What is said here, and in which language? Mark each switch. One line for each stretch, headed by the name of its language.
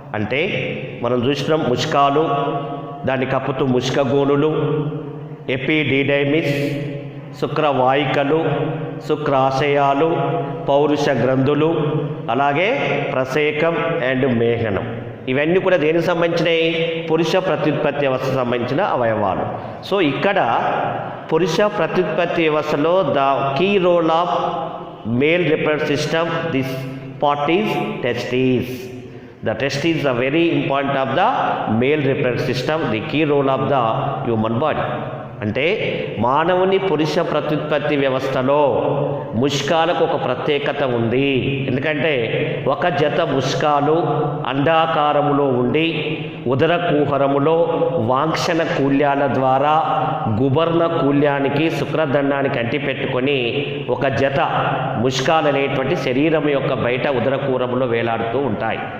Telugu: అంటే మనం చూసినాం ముష్కాలు, దాన్ని కప్పుతూ ముష్కగోనులు, ఎపిడిడైమిస్, శుక్రవాహికలు, శుక్రాశయాలు, పౌరుష గ్రంథులు, అలాగే ప్రసేకం అండ్ మేఘనం. ఇవన్నీ కూడా దేనికి సంబంధించినవి? పురుష ప్రత్యుత్పత్తి వ్యవస్థకు సంబంధించిన అవయవాలు. సో ఇక్కడ పురుష ప్రత్యుత్పత్తి వ్యవస్థలో
English: The key role of male reproductive system, this part is testis. The testes are very important of the male reproductive system, the key role of the human body.
Telugu: అంటే మానవుని పురుష ప్రత్యుత్పత్తి వ్యవస్థలో ముష్కాలకు ఒక ప్రత్యేకత ఉంది. ఎందుకంటే ఒక జత ముష్కాలు అండాకారములో ఉండి ఉదర కుహరములో వాంక్షణ కూల్యాల ద్వారా గుబర్ణ కూల్యానికి శుక్రదండానికి అంటిపెట్టుకొని ఒక జత ముష్కాలు అనేటువంటి శరీరం యొక్క బయట ఉదర కుహరములో వేలాడుతూ ఉంటాయి.